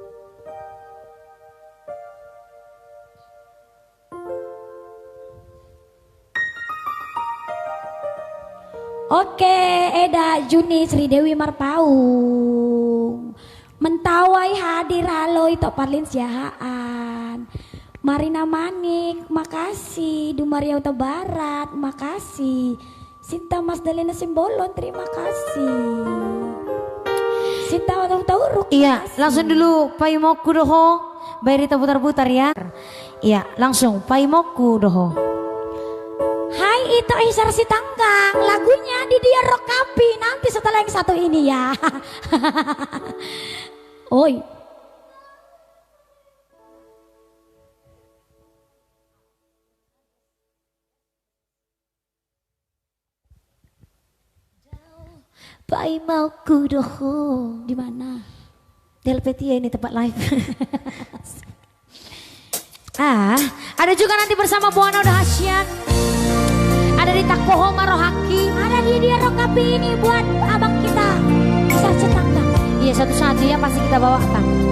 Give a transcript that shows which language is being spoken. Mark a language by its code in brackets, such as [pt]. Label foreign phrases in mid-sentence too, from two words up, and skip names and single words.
[id] Oke, Eda Juni Sri Dewi Marpaung Mentawai hadir halo itu Parlin Siahaan Marina Manik, makasih. Dumaria Utara Barat, makasih. Sinta Mas Dalena Simbolon, terima kasih. Sinta Tauruk. Iya, langsung dulu Paimoku doho. Bayarita putar-putar ya. Iya, langsung Paimoku doho. Hai, itu Isar si Tanggang. Lagunya di dia Rokapi. Nanti setelah yang satu ini ya. Oi. Paimoku doho. Di mana? Delpetia ini tempat live. Ada juga nanti bersama Buana Dahsyat. Ada di Takoho Marohaki. Ada di dia Rokapi ini buat abang kita. Isar si Tanggang. Iya, satu-satu ya pasti kita bawakan.